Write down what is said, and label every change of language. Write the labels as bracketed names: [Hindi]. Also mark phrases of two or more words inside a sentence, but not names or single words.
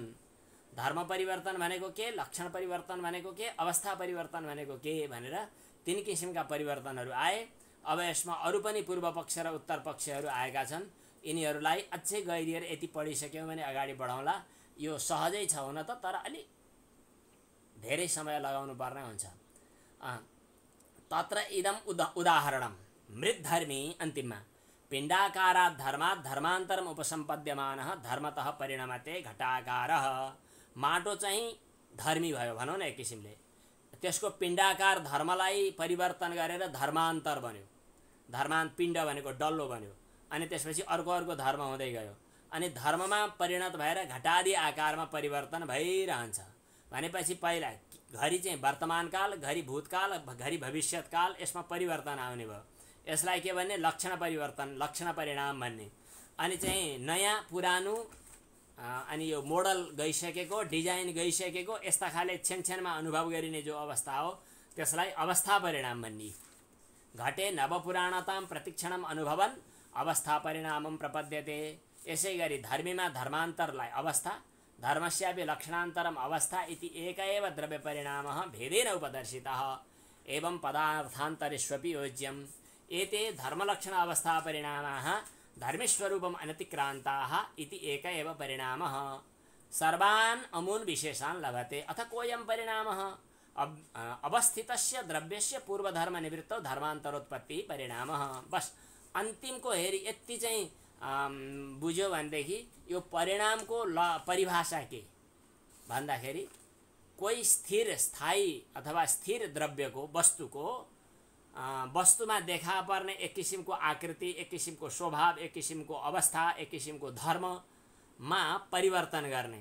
[Nepali] धर्म परिवर्तन भनेको के, लक्षण परिवर्तन भनेको के, अवस्था परिवर्तन भनेको के भनेर 3 किसिमका परिवर्तनहरू आए। अब यसमा अरू पनि पूर्व पक्ष र उत्तर पक्षहरू आएका छन्। यिनीहरूलाई अझै गहिरिएर यति पढिसक्यौँ भने अगाडि बढाउँला। यो सहजै छ हुन त, तर अलि धेरै समय लगाउनु पर्ने हुन्छ। [Sanskrit] तत्र इदम उदाहरणम मृद्धर्मी अन्तिममा पिण्डाकारात् धर्मात् धर्मान्तरम उपसम्पद्यमानः धर्मतः परिणमते घटाकारः। [Nepali] माटो चाहिँ धर्मी भयो भनौँ न एक किसिमले, त्यसको पिण्डाकार धर्मलाई परिवर्तन गरेर धर्मान्तर बन्यो। पिण्ड भनेको डल्लो बन्यो, अनि त्यसपछि अर्को धर्म हुँदै गयो, अनि धर्ममा परिणत भएर घटादी आकारमा परिवर्तन भइरहन्छ। भनेपछि पहिला घरि चाहिँ वर्तमानकाल, घरि भूतकाल, घरि भविष्यत्काल, यसमा परिवर्तन आउने भयो। यसलाई के भन्ने, लक्षण परिवर्तन, लक्षण परिणाम भन्ने। अनि चाहिँ नयाँ पुरानो, अनि यो मोडल गइसकेको, डिजाइन गइसकेको, यस्ता खाले छेनछेनमा अनुभव गरिने जो अवस्था हो त्यसलाई अवस्था परिणाम भन्ने। [Sanskrit] घटे नवपुराणतां प्रतिक्षणम अनुभवन अवस्था परिणामम प्रपद्यते। [Nepali] यसै गरी धर्मीमा धर्मान्तरलाई [Sanskrit] अवस्था, धर्मस्यापि लक्षणान्तरम अवस्था इति एक एव द्रव्य परिणामः भेदेन उपदर्शितः। एवं पदार्थान्तरेष्वपि योज्यम्। एते धर्मलक्षण अवस्था परिणामाः धर्मस्वरूपम् अनतिक्रान्ताः इति एक एव परिणामः। सर्वान् अमून् विशेषान् लभते। अथ कोऽयं परिणामः अवस्थितस्य द्रव्यस्य पूर्वधर्म निवृत्तौ धर्मान्तरोत्पत्ति परिणामः। [Nepali] बस अन्तिमको हेरी यति चाहिँ बुझ्यो भनेदेखि यो परिणामको परिभाषा के भन्दाखेरि कोही स्थिर, स्थायी अथवा स्थिर द्रव्यको, वस्तुमा देखा पर्ने एक किसिमको आकृति, एक किसिमको स्वभाव, एक किसिमको अवस्था, एक किसिमको धर्ममा परिवर्तन गर्ने।